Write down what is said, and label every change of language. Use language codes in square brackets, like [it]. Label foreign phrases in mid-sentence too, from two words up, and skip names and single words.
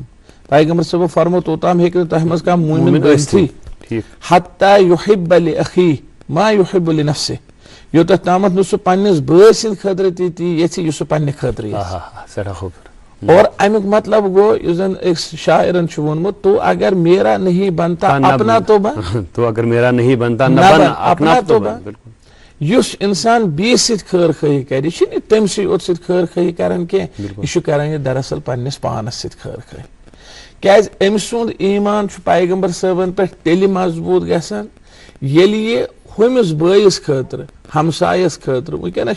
[ks] پیغمبر صٲبو فرمو توٚتام ہیٚکہِ نہٕ تۄہہِ منٛز کانٛہہ موٗمِن ٲسۍتھٕے [ar] حتیٰ یُحِبَّ لِأَخیٖہ ما یُحِبُّ لِنَفسِہ, [ks] یوٚتتھ تامتھ نہٕ سُہ پننِس بٲے سٕنٛدِ خٲطرٕ تہِ تی یژھِ یُس سُہ پننہِ خٲطرٕ یژھِ. اور امیُک مطلب گوٚو یُس زن أکِس شاعرن چھُ ووٚنمُت [ur] تو اگر میرا نہیں بنتا اپنا تو بن, تو اگر میرا نہیں بنتا نہ بن اپنا تو بن. [ks] یُس اِنسان بیٚیِس سۭتۍ خٲر خٲہی کرِ یہِ چھُنہٕ تٔمسٕے یوت سۭتۍ خٲر خٲہی کران کینٛہہ یہِ چھُ کران یہِ دراصل پننِس پانس سۭتۍ خٲر خٲہی کیازِ أمۍ سُنٛد ایٖمان چھُ پیغمبر صٲبن پٮ۪ٹھ تیٚلہِ مضبوٗط گژھان ییٚلہِ یہِ ہُمِس بٲیِس خٲطرٕ ہمسایس خٲطرٕ وٕنکیٚنس چھِ